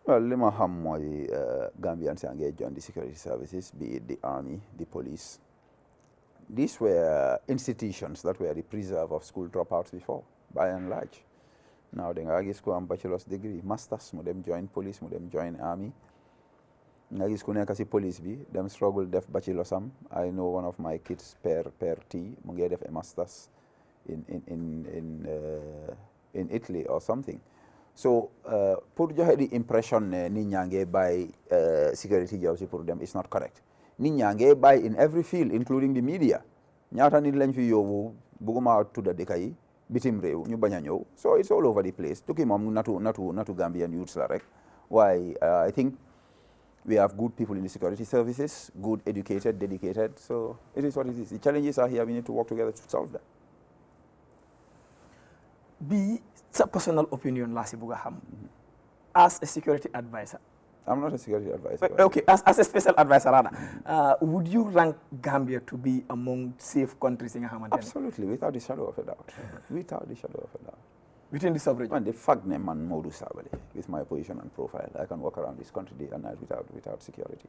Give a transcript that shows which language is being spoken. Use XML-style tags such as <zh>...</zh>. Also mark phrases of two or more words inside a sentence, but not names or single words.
<wo>well li ma xam mooy Gambians yaa ngi</wo> <en>join the security services be it the army the police these were institutions that were the preserve of school dropouts before by and large</en> <wo>now da nga gis ku am</wo> <en>bachelor's degree masters</en> <wo>mu dem</wo> <en>join police</en> <wo>mu dem</wo> <en>join army</en> <wo>nga gis ku nekk si police bi dem struggle def bachelor's am</wo> <en>I know one of my kids per T</en> <wo>mu ngi def a masters</wo> <en>in Italy or something so</en> <wo>pour joxe di impression ne nit ñaa ngi bàyyi</wo> <en>security jobs</en> <wo>pour dem</wo> <en>is not correct</en> <wo>nit ñaa ngi bàyyi</wo> <en>in every field including the media</en> <wo>ñaata nit lañ fi yóbbu bugguma tudda dëkk yi bitim réew ñu bañ a ñëw</wo> <en>so it's all over the place</en> <wo>tukki moom natu</wo> <en>Gambian youths</en> <wo>la rek waaye</wo> <en>I think we have good people in the security services good educated dedicated so it is what it is the challenges are here we need to work together to solve them</en> <wo>bi sa</wo> <en>personal opinion</en> <wo>laa si bugg a xam</wo> <en>as a security advisor I'm not a security advisor. Okay, as a special advisor, rather, would you rank Gambia to be among safe countries in Hamantene? Absolutely, without the shadow of a doubt. Without the shadow of a doubt. Within the sub-region? And the fact name man Modu Sabali, with my position and profile, I can walk around this country day and night without security.</en>